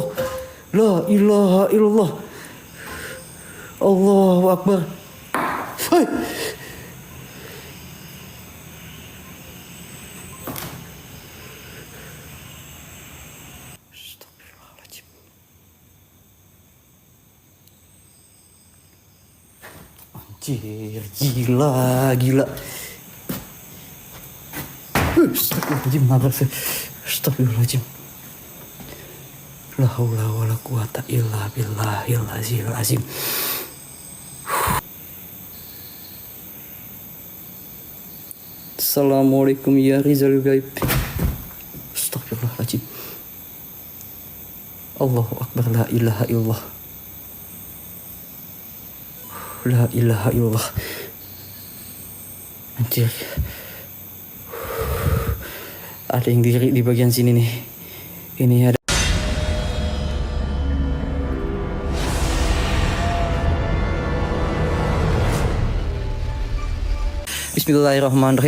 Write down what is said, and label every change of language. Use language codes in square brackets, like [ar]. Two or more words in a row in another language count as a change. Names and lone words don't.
[ar] لا إله إلا الله. الله أكبر. [id] Hai. [ar] أستغفر الله العظيم. [id] Anjir, gila. [ar] أستغفر الله العظيم. لا حول ولا قوة إلا بالله العظيم. السلام عليكم يا Rizal Gaib. أستغفر الله العظيم. الله أكبر، لا إله إلا الله. لا إله إلا الله. [id] Anjir. Ada yang diri di bagian sini nih. Ini ada. [ar] بسم الله الرحمن الرحيم.